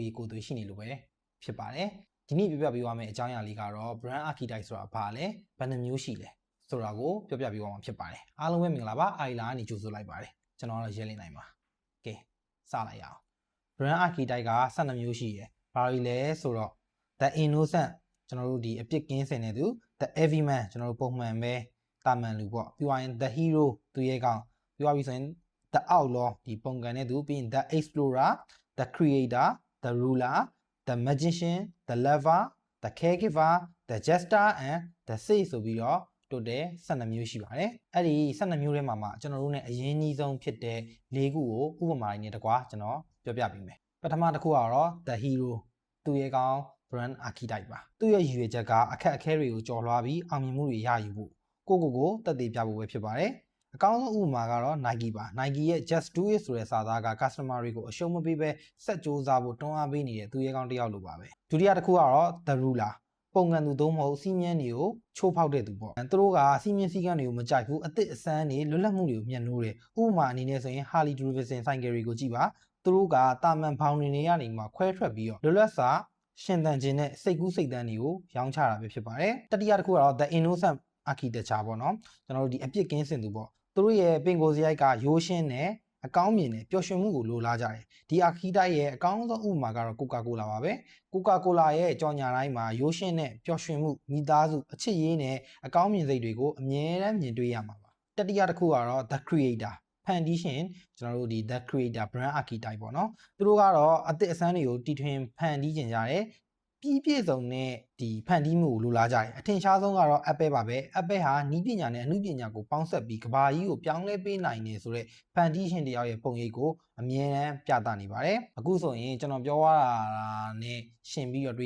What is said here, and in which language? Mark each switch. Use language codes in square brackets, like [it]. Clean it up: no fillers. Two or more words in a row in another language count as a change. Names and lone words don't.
[my] ည်ကိုယ်သွေးရှိနေလို့ပဲဖြစ်ပါတယ်ဒီနေ့ပြောပြပေးသွားမယ့်အကြောင်းအရာလေးကတော့ [en] brand archetype [my] ဆိုတာဘာလဲဘယ်နှမျိုးရှိလဲဆိုတာ ကိုပြောပြပေးသွားမှာဖြစ်ပါတယ်အားလုံးပဲမင်္ဂလာပါအိုင်လာကနေကြိုဆိုလိုက်ပါတယ်ကျွန်တော်ကတော့ရဲလင်းနိုင်ပါကဲစလိုက်ရအောင် [en] brand archetype [my] က12မျိုးရှိတယ်ဘာတွေလဲဆိုတော့ [en] the innocent [my] ကျွန်တော်တို့ဒီအပြစ်ကင်းစင်နေသူ [en] the everyman [my] ကျွန်တော်တို့ပုံမှန်ပဲတာမန်လူပေါ့ပြီးသွားရင် [en] the hero [my] သူရဲ့ကောင်ပြီးသွားပြီဆိုရင် [en] the outlaw [my] ဒီပုံကန်တဲ့သူပြီးရင် [en] the explorer the creator the ruler the magician the lover the caregiver the jester and the sage [my] ဆိုပြီးတော့တိုးတယ်12မျိုးရှိပါတယ်အဲ့ဒီ12မျိုးထဲမှာမှကျွန်တော်တို့ ਨੇ အရင်ကြီးဆုံးဖြစ်တဲ့၄ခုကိုဥပမာရင်းနဲ့တကွာကျွန်တော်ပြောပြပေးမယ်ပထမတစ်ခုကတော့ [en] the hero [my] သူရဲ့ကောင် [en] brand archetype [my] ပါသူ့ရဲ့ရည်ရွယ်ချက်ကအခက်အခဲတွေကိုကျော်လွှားပြီးအောင်မြင်မှုတွေရယူဖို့ကိုတက်တည်ပြဖို့ပဲဖြစ်ပါတယ်အကောင်းဆုံးဥပမာကတော့ Nike ပါ Nike ရဲ့ [en] just do it [my] ဆိုတဲ့စာသားက customer တွေကိုအရှုံးမပေးဘဲဆက်ကြိုးစားဖို့တွန်းအားပေး နေတဲ့သူရဲ့ကောင်တစ်ယောက်လိုပါပဲဒုတိယတစ်ခုကတော့ [en] the ruler [my] ပုံကန်သူသုံးမဟုတ်စီးမြန်းတွေကိုချိုးဖောက်တဲ့သူပေါ့သူတို့ကစီးမြန်းစည်းကမ်းတွေကိုမကြိုက်ဘူးအသစ်အဆန်းတွေလွတ်လပ်မှုတွေကိုမျက်နှိုးတယ်ဥပမာအနေနဲ့ဆိုရင် Harley Davidson ဆိုင်ကယ်တွေကိုကြည့်ပါသူတို့ကတာမန်ဖောင်တွေနေရနေမှာခွဲထွက်ပြီးတော့လွတ်လပ်စွာရှင်သန်ခြင်းနဲ့စိတ်ကူးစိတ်တန်းတွေကိုရောင်းချတာပဲဖြစ်ပါတယ်တတိယ တစ်ခုကတော့ [en] the innocent architecture [my] ပေါ့နော်ကျွန်တော်တို့ဒီအပြစ်ကင်းစင်သူပေါ့သူတို့ရဲ့ပင်ကိုယ်စရိုက်ကရိုးရှင်းနဲ့အကောင်းမြင်နဲ့ပျော်ရွှင်မှုကိုလိုလားကြတယ်ဒီ archetype ရဲ့အကောင်းဆုံးဥပမာကတော့ Coca-Cola ပါပဲ Coca-Cola ရဲ့ကြော်ညာတိုင်းမှာရိုးရှင်းနဲ့ပျော်ရွှင်မှုမိသားစုအချစ်ရေးနဲ့ အကောင်းမြင်စိတ်တွေကိုအမြဲတမ်းမြင်တွေ့ရမှာပါတတိယတစ်ခုကတော့ [en] the creator [my] ဖန်တီးရှင်ကျွန်တော်တို့ဒီ [en] the creator brand archetype [my] ပေါ့နော်သူတို့ကတော့အသစ်အဆန်းတွေကိုတီထွင်ဖန်တီးခြင်းကြတယ်ပြည့်စုံ တဲ့ဒီဖန်တီးမှုကိုလိုလားကြတယ်အထင်ရှားဆုံးကတော့ Apple ပါပဲ Apple ဟာနည်းပညာနဲ့အမှုပညာကိုပေါင်းစပ်ပြီးကဘာကြီးကိုပြောင်းလဲပေးနိုင်တယ်ဆိုတော့ဖ န်တီးရှင်တယောက်ရဲ့ပုံရိပ်ကိုအမြဲတမ်းပြသနေပါတယ်အခုဆိုရင်ကျွန်တော်ပြောရတာနဲ့ရှင်ပြီးတော့တွေးရ